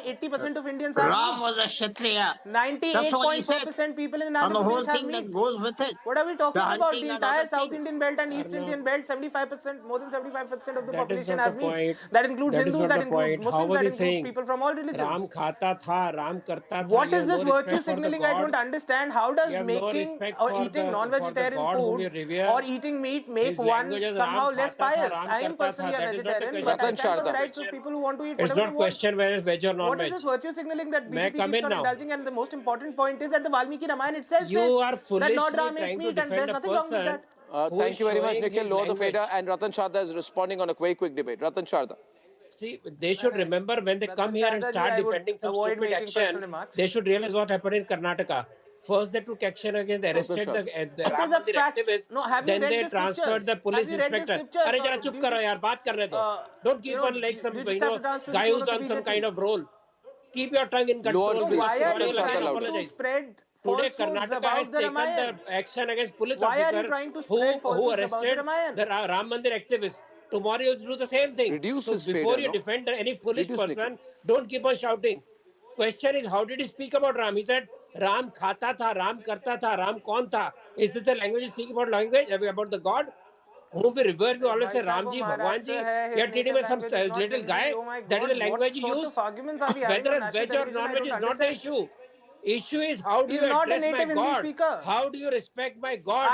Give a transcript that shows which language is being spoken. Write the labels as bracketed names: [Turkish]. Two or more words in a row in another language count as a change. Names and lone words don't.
[English] 80% of Indians are. Ram was a Kshatriya. 98.4% people in Andhra Pradesh have meat. That goes with it. What are we talking about? The entire South Indian belt and East Indian belt, 75%, more than 75% of the population have meat. That includes Hindus, that includes Muslims, that includes people from all religions. [Hindi] राम खाता था, राम करता था. [English] What is this virtue signaling? I don't understand. How does making or eating non-vegetarian food or eating meat make one somehow less pious? I am personally a vegetarian, but I stand for the rights of people who want to eat whatever they want. It's not question whether it's veg or non-veg. What is this virtue signaling that BJP keeps on indulging? And the most important point is that the Valmiki Ramayana itself says that Lord Ram ate meat and there's nothing wrong with that. Thank you very much, Nikhil. Lower the fader. And Ratan Sharda is responding on a quick debate. Ratan Sharda. See, they should remember when they come here and start defending some stupid action, they should realize what happened in Karnataka. First, they took action against the arrested the activists. Then they transferred the police inspector. [Hindi] अरे ज़रा चुप करो यार, बात करने दो. [English] Don't keep on like some guy who's on some kind of role. Keep your tongue in control. Why are you trying to spread today Karnataka has taken the action against police officer who arrested the Ram Mandir activists. Tomorrow you'll do the same thing. So before you defend any foolish person, don't keep on shouting. Question is, how did he speak about Ram? He said, [Hindi] राम खाता था, राम करता था, राम कौन था. [English] Is this the language you speak about about the God? Whom we revere, we always say Ramji, Bhagwanji. You are treating him as some little guy. That is the language you use. Whether it's veg or non-veg is not the issue. Issue is how do He's you not a address my native Hindi God? speaker. How do you respect my God?